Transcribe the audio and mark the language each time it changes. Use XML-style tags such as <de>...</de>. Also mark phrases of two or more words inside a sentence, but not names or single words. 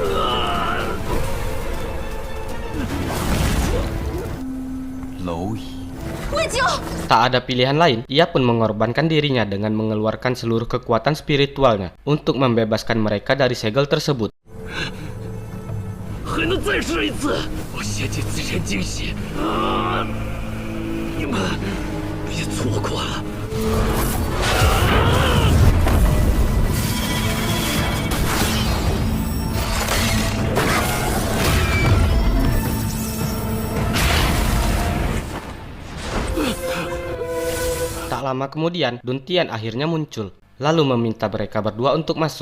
<zh>蝼蚁魏九，</zh> <id>Tak ada pilihan lain, ia pun mengorbankan dirinya dengan mengeluarkan seluruh kekuatan spiritualnya untuk membebaskan mereka dari segel tersebut.</id> <zh>还能再试一次？我献祭自身精血啊！你们别错过了。</zh> <id>Tak lama kemudian, Duntian akhirnya muncul, lalu meminta mereka berdua untuk masuk.</id>